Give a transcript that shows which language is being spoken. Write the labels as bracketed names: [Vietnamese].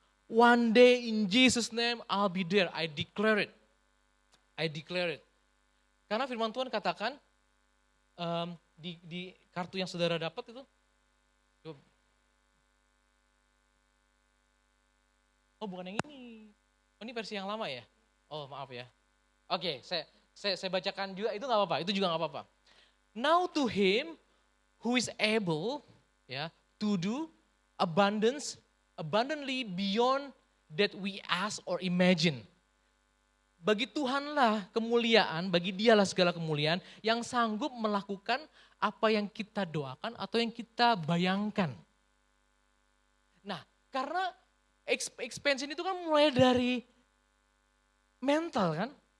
[English] One day in Jesus name I'll be there. I declare it. [Indonesian] Karena firman Tuhan katakan di kartu yang saudara dapat itu. Bukan yang ini. Ini versi yang lama ya? Maaf ya. Oke, saya bacakan juga, itu gak apa-apa, itu juga gak apa-apa. [English] Now to him who is able to do abundantly beyond that we ask or imagine. [Indonesian] Bagi Tuhanlah kemuliaan, bagi dialah segala kemuliaan yang sanggup melakukan apa yang kita doakan atau yang kita bayangkan. Nah, karena expansion itu kan mulai dari mental kan.